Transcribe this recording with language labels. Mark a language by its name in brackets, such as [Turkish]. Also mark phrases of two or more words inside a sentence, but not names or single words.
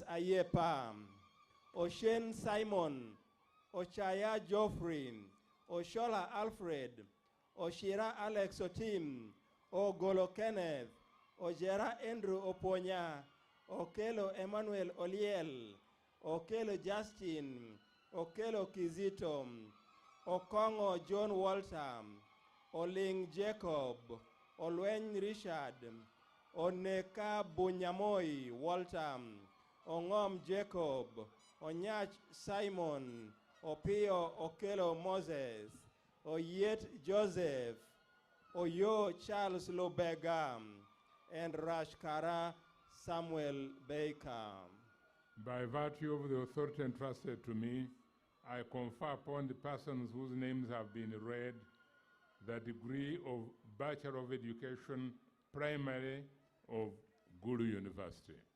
[English] Ayepa, Oshen Simon, Ochaya Geoffrey, Oshola Alfred, Oshira Alex Otim, Ogolo Kenneth, Ojera Andrew Oponya, Okelo Emmanuel Oliel, Okelo Justin, Okelo Kizito, Okongo John Walter, Oling Jacob, Olwen Richard, Oneka Bunyamoi Walter, Ongom Jacob, Onyach Simon, Opio Okelo Moses, Oyet Joseph, Oyo Charles Lobega, and Rashkara Samuel Baker. By virtue of the authority entrusted to me, I confer upon the persons whose names have been read the degree of Bachelor of Education, Primary of Gulu University.